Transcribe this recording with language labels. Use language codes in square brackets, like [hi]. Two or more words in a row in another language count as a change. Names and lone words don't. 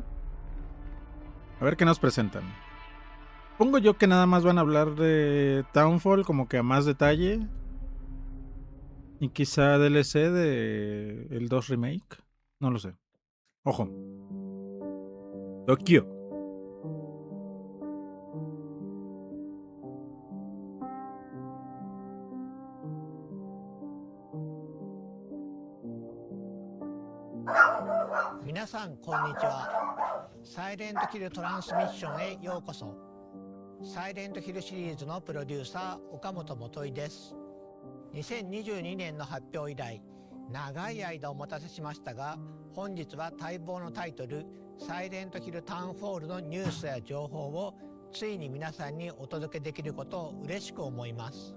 [es] A ver qué nos presentan. Pongo yo que nada más van a hablar de Townfall como que a más detalle. Y quizá DLC de el 2 Remake. No lo sé. Ojo. Tokio. [ja] 皆さんこんにちは。サイレントヒルトランスミッションへようこそ。サイレントヒルシリーズのプロデューサー岡本元井です。2022年の発表以来長い間お待たせしましたが、本日は待望のタイトルサイレントヒルタウンフォールのニュースや情報をついに皆さんにお届けできることを嬉しく思います。